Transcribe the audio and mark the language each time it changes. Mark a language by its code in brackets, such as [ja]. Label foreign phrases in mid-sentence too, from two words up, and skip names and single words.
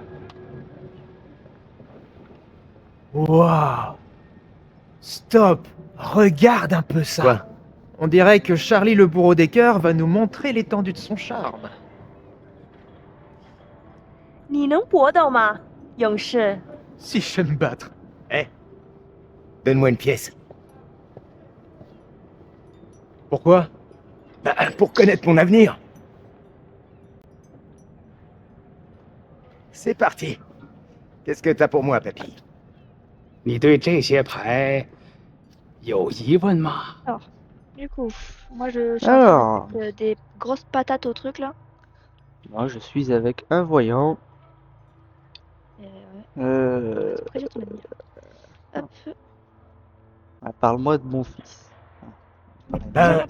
[fr] Waouh! Stop! Regarde un peu ça! Quoi? On dirait que Charlie le bourreau des cœurs va nous montrer l'étendue de son charme. [zh] 你能搏斗吗，勇士？ [fr] Si je sais me battre. Eh, donne-moi une pièce. Pourquoi? Bah, pour connaître mon avenir. C'est parti. Qu'est-ce que t'as pour moi, papy? [zh] 你对这些牌有疑问吗？ [fr] Alors, du coup, moi je suis en train de Alors, mettre des grosses patates au truc là. moi je suis avec un voyant. Ouais. Euh, Après, je te mets. Hop. Parle-moi de mon fils. Ben,